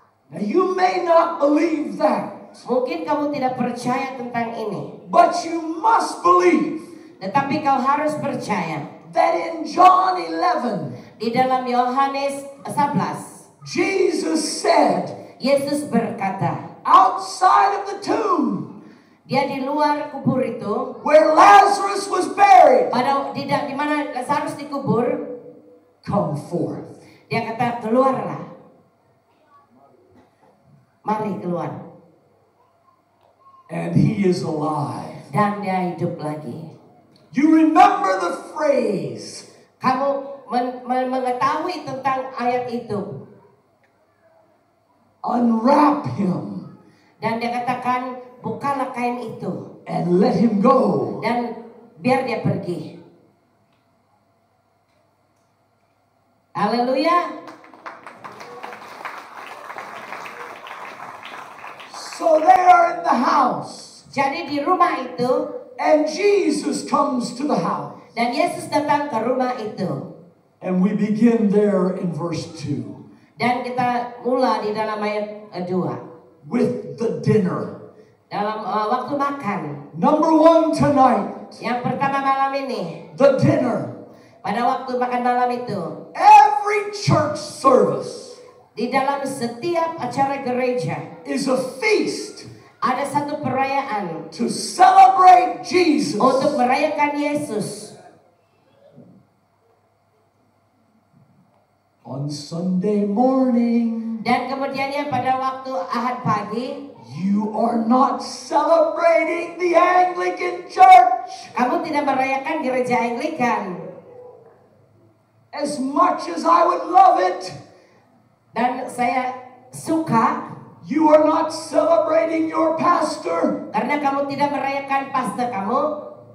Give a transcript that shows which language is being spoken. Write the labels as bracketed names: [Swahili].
[English] Now you may not believe that, [Indonesian] Mungkin kamu tidak percaya tentang ini, [English] but you must believe [Indonesian] tetapi kau harus percaya. [English] that in John 11, [Indonesian] Di dalam Yohanes 11, [English] Jesus said, [Indonesian] Yesus berkata, [English] outside of the tomb [Indonesian] dia di luar kubur itu, [English] where Lazarus was buried, [Indonesian] di mana Lazarus dikubur, [English] come forth. [Indonesian] dia kata, keluarlah. Mari keluar. [English] And he is alive. [Indonesian] Dan dia hidup lagi. [English] You remember the phrase, [Indonesian] Kamu mengetahui tentang ayat itu. [English] unwrap him [Indonesian] Dan dia katakan, bukalah kain itu. [English] and let him go. [Indonesian] Dan biar dia pergi. Haleluya. [English] So they are in the house, [Indonesian] Jadi di rumah itu, [English] and Jesus comes to the house. [Indonesian] dan Yesus datang ke rumah itu. [English] And we begin there in verse 2. [Indonesian] Dan kita mula di dalam ayat 2. [English] with the dinner. [Indonesian] Dalam waktu makan. [English] Number one tonight, [Indonesian] Yang pertama malam ini. [English] the dinner. [Indonesian] Pada waktu makan malam itu. [English] Every church service [Indonesian] Di dalam setiap acara gereja. [English] is a feast [Indonesian] Ada satu perayaan. [English] to celebrate Jesus. [Indonesian] Untuk merayakan Yesus. [English] On Sunday morning, [Indonesian] Dan kemudiannya pada waktu Ahad pagi. [English] you are not celebrating the Anglican Church. [Indonesian] Kamu tidak merayakan gereja Anglikan. [English] As much as I would love it, [Indonesian] Dan saya suka. [English] you are not celebrating your pastor [Indonesian] Karena kamu tidak merayakan pastor kamu.